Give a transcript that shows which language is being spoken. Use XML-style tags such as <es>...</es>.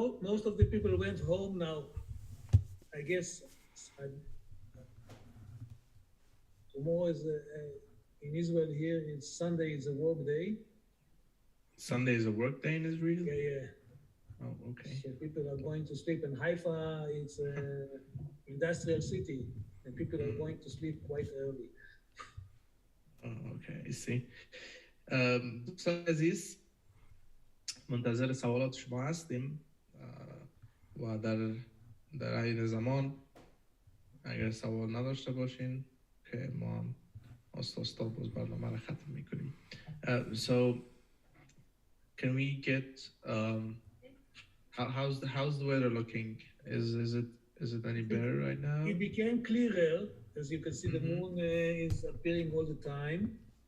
<en>Most of the people went home now. I guess tomorrow is in Israel here. It's Sunday. Is a work day. Sunday is a work day in Israel? Yeah. Oh, okay. So people are going to sleep. In Haifa, it's an industrial city, and people are going to sleep quite early. Oh, okay, I see.</en> <fa>دوستان عزیز، منتظر سوالات شما هستیم و در این زمان اگر سوال نداشته باشین که ما آستا باز برنامه را ختم میکنیم.</fa> <en>So can we get how's the weather looking? Is it any better right now? It became clearer. As you can see, the moon is appearing all the time.</en>